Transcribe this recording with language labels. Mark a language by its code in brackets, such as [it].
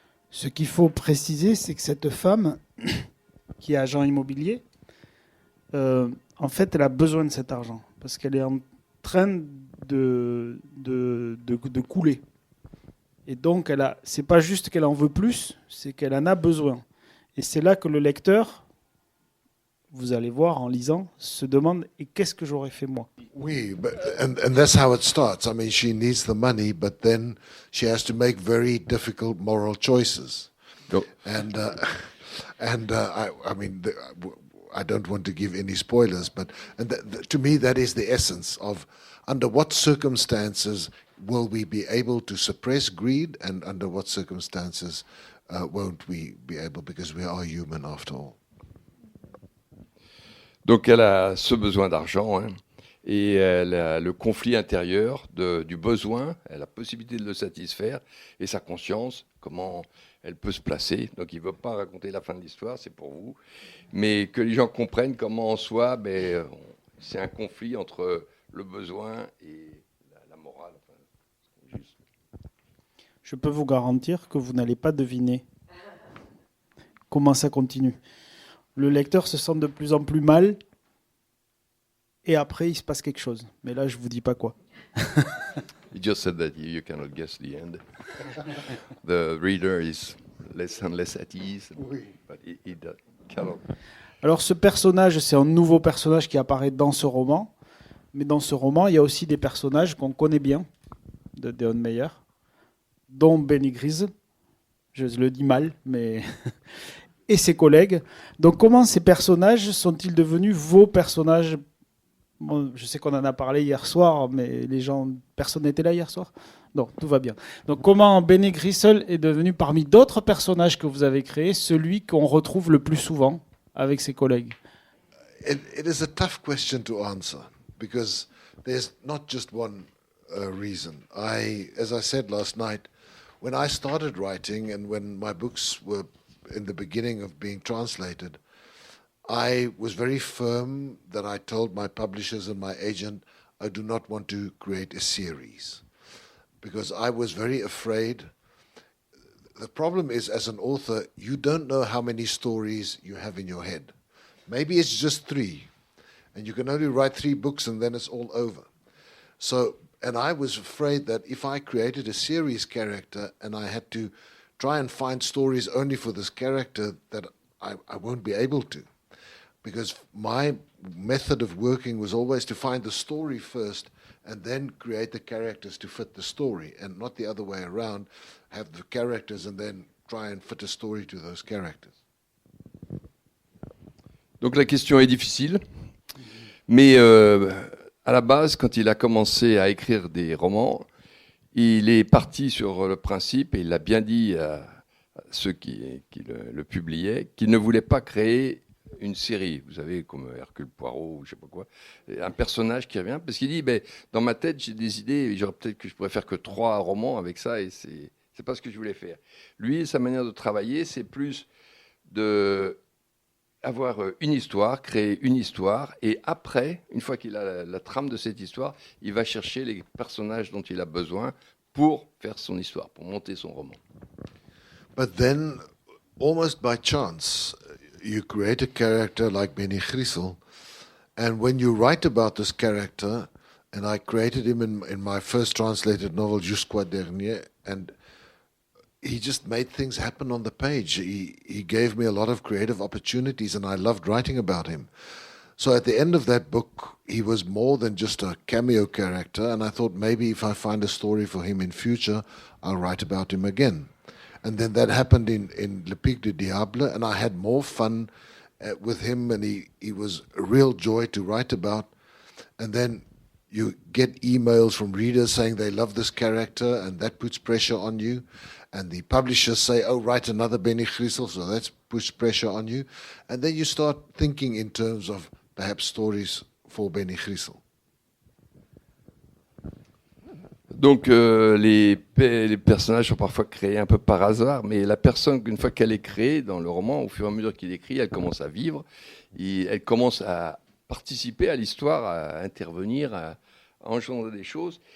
[fr] Ce qu'il faut préciser, c'est que cette femme, qui est agent immobilier, en fait, elle a besoin de cet argent, parce qu'elle est en train de couler. Et donc, c'est pas juste qu'elle en veut plus, c'est qu'elle en a besoin. Et c'est là que le lecteur, vous allez voir en lisant, se demande « et qu'est-ce que j'aurais fait moi ?» [en] Oui, and that's how it starts. I mean, she needs the money, but then she has to make very difficult moral choices. [fr] Donc, [en] And I mean, I don't want to give any spoilers, but to me that is the essence of under what circumstances will we be able to suppress greed, and under what circumstances won't we be able, because we are human after all. [fr] donc elle a ce besoin d'argent, hein, et elle a le conflit intérieur du besoin, elle a la possibilité de le satisfaire, et sa conscience, comment elle peut se placer. Donc il ne veut pas raconter la fin de l'histoire, c'est pour vous, mais que les gens comprennent comment en soi, c'est un conflit entre le besoin et la morale. Enfin, Je peux vous garantir que vous n'allez pas deviner comment ça continue. Le lecteur se sent de plus en plus mal, et après il se passe quelque chose. Mais là, je vous dis pas quoi. [en] You just said that you cannot guess the end. The reader is less and less at ease, but he cannot. [fr] Alors ce personnage, c'est un nouveau personnage qui apparaît dans ce roman. Mais dans ce roman, il y a aussi des personnages qu'on connaît bien, de Deon Meyer, dont Benny Grise, je le dis mal, mais et ses collègues. Donc comment ces personnages sont-ils devenus vos personnages ? Bon, je sais qu'on en a parlé hier soir, mais personne n'était là hier soir ? Non, tout va bien. Donc comment Benny Grissel est devenu, parmi d'autres personnages que vous avez créés, celui qu'on retrouve le plus souvent avec ses collègues ? [en] It is a tough question to answer because there's not just one reason. As I said last night, when I started writing and when my books were in the beginning of being translated, I was very firm that I told my publishers and my agent I do not want to create a series because I was very afraid. The problem is, as an author, you don't know how many stories you have in your head. Maybe it's just 3, and you can only write 3 books and then it's all over. So, and I was afraid that if I created a series character and I had to try and find stories only for this character, that I won't be able to. Because my method of working was always to find the story first and then create the characters to fit the story, and not the other way around, have the characters and then try and fit a story to those characters. [fr] Donc la question est difficile, mais à la base, quand il a commencé à écrire des romans, il est parti sur le principe, et il l'a bien dit à ceux qui le publiaient, qu'il ne voulait pas créer une série, vous savez, comme Hercule Poirot ou je sais pas quoi, un personnage qui revient, parce qu'il dit, dans ma tête, j'ai des idées, peut-être que je pourrais faire que 3 romans avec ça, et c'est pas ce que je voulais faire. Lui, sa manière de travailler, c'est plus de avoir une histoire, créer une histoire, et après, une fois qu'il a la trame de cette histoire, il va chercher les personnages dont il a besoin pour faire son histoire, pour monter son roman. [en] But then, almost by chance, you create a character like Benny Grissel, and when you write about this character, and I created him in my first translated novel, Jusqu'au Dernier, and he just made things happen on the page. He gave me a lot of creative opportunities, and I loved writing about him. So at the end of that book, he was more than just a cameo character, and I thought maybe if I find a story for him in future, I'll write about him again. And then that happened in Le Pic du Diable, and I had more fun with him, and he was a real joy to write about. And then you get emails from readers saying they love this character, and that puts pressure on you. And the publishers say, oh, write another Benny Grissel, so that puts pressure on you. And then you start thinking in terms of perhaps stories for Benny Grissel. [fr] Donc les personnages sont parfois créés un peu par hasard, mais la personne, une fois qu'elle est créée dans le roman, au fur et à mesure qu'il écrit, elle commence à vivre, et elle commence à participer à l'histoire, à intervenir, à engendrer des choses.